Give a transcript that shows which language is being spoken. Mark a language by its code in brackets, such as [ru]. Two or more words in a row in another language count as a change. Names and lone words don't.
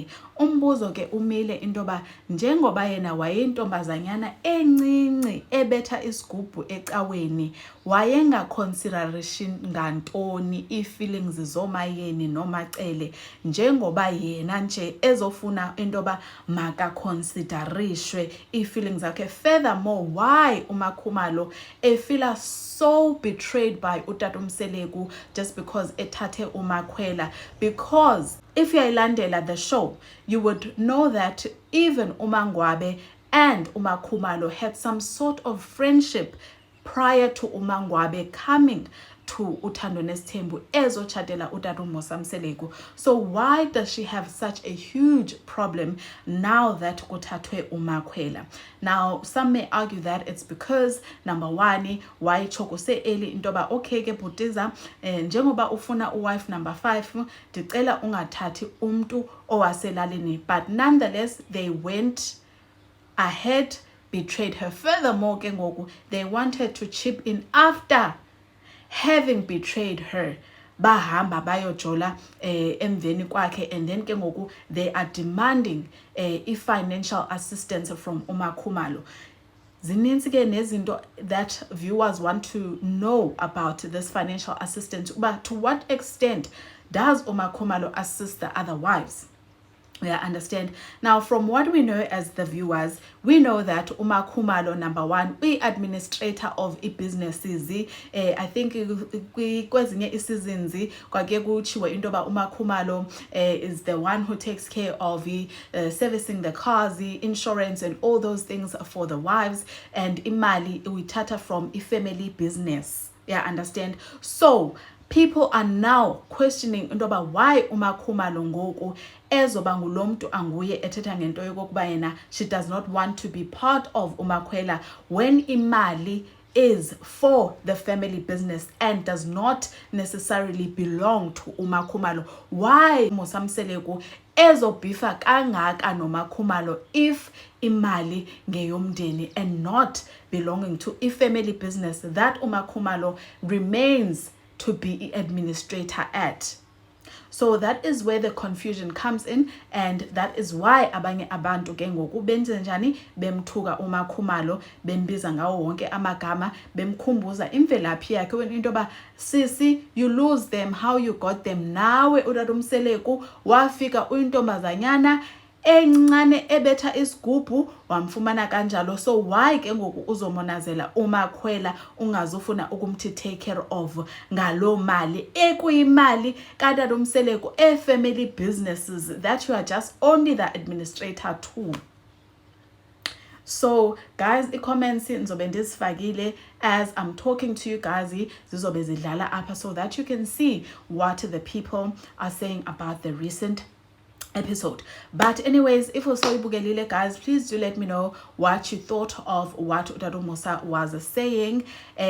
[xh] Umbuzo ke umile into yoba njengoba yena wayintombazanyana encinci ebetha isigubhu ecaweni, wayengaconsideration ngantoni ii-feelings zomayeni nomacele, njengoba yena nje ezofuna into yoba makaconsiderishwe ii-feelings zakhe. [en] Furthermore, why uMakhumalo efila so betrayed by uTata uMseleku just because ethathe uMakhwela? Because if you landela the show, you would know that even uMangwabe and uMakhumalo had some sort of friendship prior to uMangwabe coming to uThando Nesithembu ezochatela uTata uMosamseleku. So why does she have such a huge problem now that kuthathwe uMakhwela? Now some may argue that it's because number 1, why [xh] chokuse eli into yoba okay ke bhutiza, njengoba ufuna uwife number 5, ndicela ungathathi umntu owaselalini. [en] But nonetheless they went ahead, betrayed her. Furthermore [xh] ke ngoku [en] they wanted to chip in after having betrayed her, [xh] bahamba bayojola emveni kwakhe, [en] and then [xh] ke ngoku [en] they are demanding financial assistance from uMakhumalo. [xh] Zininzi ke nezinto [en] that viewers want to know about this financial assistance, but to what extent does uMakhumalo assist the other wives? Yeah, understand. Now, from what we know as the viewers, we know that uMakhumalo, number 1, administrator of businesses. I think [xh] kwezinye seasons kwake kuchiwe into ba [en] uMakhumalo is the one who takes care of servicing the cars, the insurance, and all those things for the wives, and [xh] imali uyithatha [en] from family business. Yeah, understand. So people are now questioning [xh] into ba [en] why uMakhumalo [xh] ngoku ezoba ngulo mntu anguye ethetha ngento yokokuba yena [en] she does not want to be part of uMakhwela when imali is for the family business and does not necessarily belong to uMakhumalo. Why Mosamseleku [xh] ezobhifa kangaka noMakhumalo [en] if [xh] imali ngeyomndeni [en] and not belonging to a family business that uMakhumalo remains to be administrator at? So that is where the confusion comes in, and that is why [xh] abanye abantu ke ngoku benze njani, bemthuka uMakhumalo, bembiza ngawo wonke amagama, bemkhumbuza imvelaphi yakhe, [en] when [xh] into ba sisi [en] you lose them how you got them. [xh] Nawe uTata uMseleku wafika uyintombazanyana encane ebetha isigubhu wamfumana kanjalo. [en] So why [xh] ke ngoku uzomonazela uMakhwela ungazufuna ukumthi [en] take care of [xh] ngalo mali ekuyimali kaTata uMseleku [en] family businesses that you are just only the administrator to? So guys, i-comments [xh] nizobe ndizifakile [en] as I'm talking to you guys, [xh] zizobe zidlala apha [en] so that you can see what the people are saying about the recent episode. But anyways, if usoyibukelile guys, please do let me know what you thought of what uTata Musa was saying.